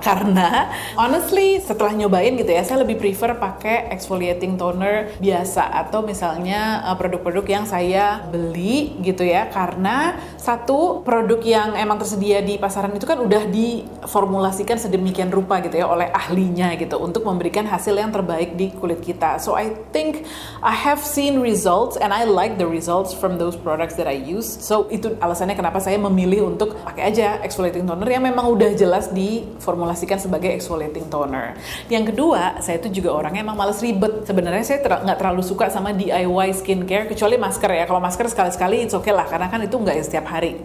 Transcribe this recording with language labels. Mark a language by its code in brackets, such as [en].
[id] Karena honestly setelah nyobain gitu ya, saya lebih prefer pakai exfoliating toner biasa atau misalnya produk-produk yang saya beli gitu ya, karena satu produk yang emang tersedia di pasaran itu kan udah diformulasikan sedemikian rupa gitu ya oleh ahlinya gitu untuk memberikan hasil yang terbaik di kulit kita. [en] So I think I have seen results and I like the results from those products that I use. [id] So itu alasannya kenapa saya memilih untuk pakai aja exfoliating toner yang memang udah jelas diformulasikan sebagai exfoliating toner. Yang kedua, saya itu juga orangnya emang males ribet. Sebenarnya saya nggak terlalu suka sama DIY skincare skincare, kecuali masker ya. Kalau masker sekali-sekali it's okay lah, karena kan itu nggak setiap hari.